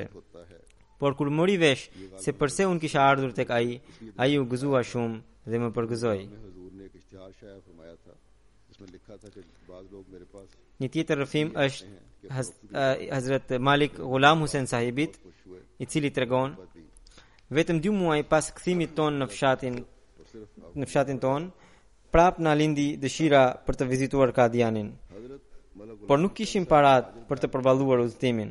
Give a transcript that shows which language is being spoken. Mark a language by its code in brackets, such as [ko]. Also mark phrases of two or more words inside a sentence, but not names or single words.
[ur] ہوتا ہے [sq] Por kur mori vesh se pse unë kisha ardhur tek ai u gëzua shumë dhe më përgëzoi. [ur] حضور نے ایک اشتہار شائع فرمایا تھا اس میں لکھا تھا کہ بعض لوگ میرے پاس [sq] Nityetar Rafim është Hazrat Malik Ghulam Hussein sahibit, I cili tregon vetëm 2 muaj pas kthimit ton në fshatin ton, prap na lindi dëshira për të vizituar Kadianin. Por nuk kishim parat për të përballuar udhëtimin.